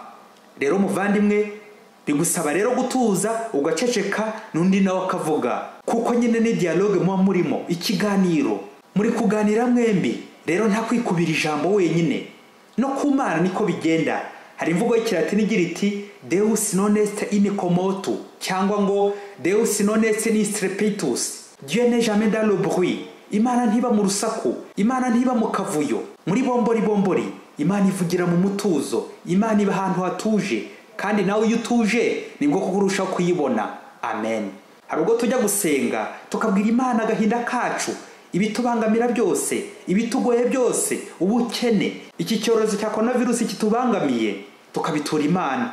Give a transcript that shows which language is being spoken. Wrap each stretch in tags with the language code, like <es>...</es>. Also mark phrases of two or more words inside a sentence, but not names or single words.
<rw>Rero muvandimwe, bigusaba rero gutuza ugaceceka n'undi nawe akavuga, kuko nyine ni dialogue muba murimo, ikiganiro muri kuganira mwembi. Rero nta kwikubira ijambo wenyine. No ku Mana niko bigenda. Hari imvugo y'Ikilatini igira iti</rw> <la>Deus non est in commotu,</la> <rw>cyangwa ngo</rw> <la>Deus non est in strepitus.</la> <fr>Dieu n'est jamais dans le bruit.</fr> <rw>Imana ntiba mu rusaku, Imana ntiba mu kavuyo, muri bombori. Imana ivugira mu mutuzo, Imana iba ahantu hatuje, kandi nawe iyo utuje nibwo kurusha kuyibona. Amen. Hari ubwo tujya gusenga tukabwira Imana agahinda kacu, ibitubangamira byose, ibitugoye byose, ubukene, iki cyorezo cya coronavirus kitubangamiye, tukabitura Imana.</rw>